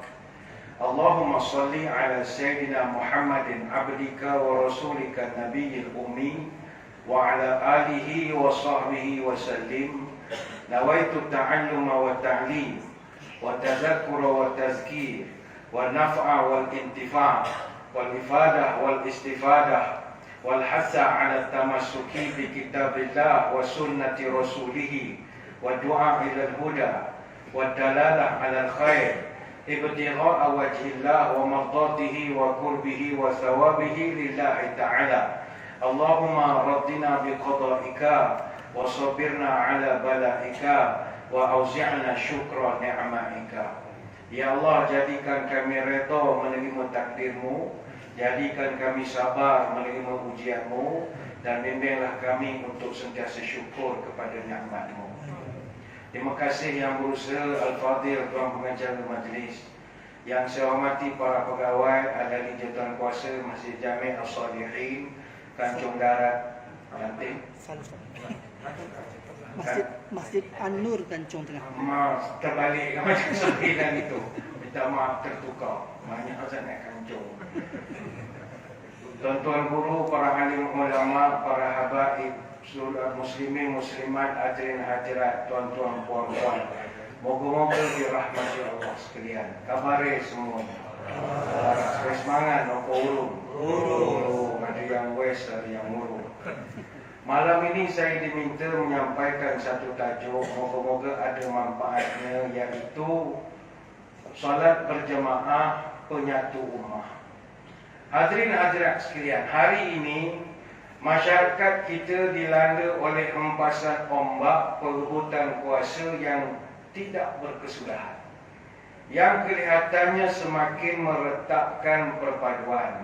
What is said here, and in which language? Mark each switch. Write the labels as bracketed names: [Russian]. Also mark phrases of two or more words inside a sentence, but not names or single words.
[Arabic] اللهم صل على سيدنا محمد عبدك ورسولك النبي الأمي وعلى آله وصحبه وسلم. نويت التعلم والتعليم والتذكر والتذكير والنفع والانتفاع والإفادة والاستفادة والحث على التمسك بكتاب الله وسنة رسوله والدعاء إلى الهدى والدلالة على الخير ابتغاء وجه الله ومرضاته وقربه وثوابه لله تعالى. اللهم رضنا بقضائك وصبرنا على بلائك وأوزعنا شكر نعمائك. [Malay] Ya Allah, jadikan kami redha menerima takdirmu, jadikan kami sabar menerima ujianmu, dan bimbinglah kami untuk sentiasa syukur kepada nikmat-Mu. Terima kasih yang berusaha Al-Fadhil Tuan Pengacara Majlis, yang saya hormati para pegawai ahli jawatan kuasa Masjid Jami' As-Salihin, Kancung Darat, Lantik. Masjid An-Nur Kancung Tengah. Maaf, terbalik macam sembilan itu. Minta maaf, tertukar. Banyak sangat Kancung. Tuan-tuan guru, para alim ulama, para habaib, seluruh muslimin, muslimat, hadirin hadirat, tuan-tuan, puan-puan, moga-moga dirahmati Allah sekalian. Kabare semuanya. Sekali semangat, [Javanese] nopo urung. [Malay] Ada yang west, ada yang murung. Malam ini saya diminta menyampaikan satu tajuk, moga-moga ada manfaatnya, iaitu solat berjemaah penyatu ummah. Hadirin hadirat sekalian, hari ini masyarakat kita dilanda oleh hempasan ombak perebutan kuasa yang tidak berkesudahan, yang kelihatannya semakin meretakkan perpaduan.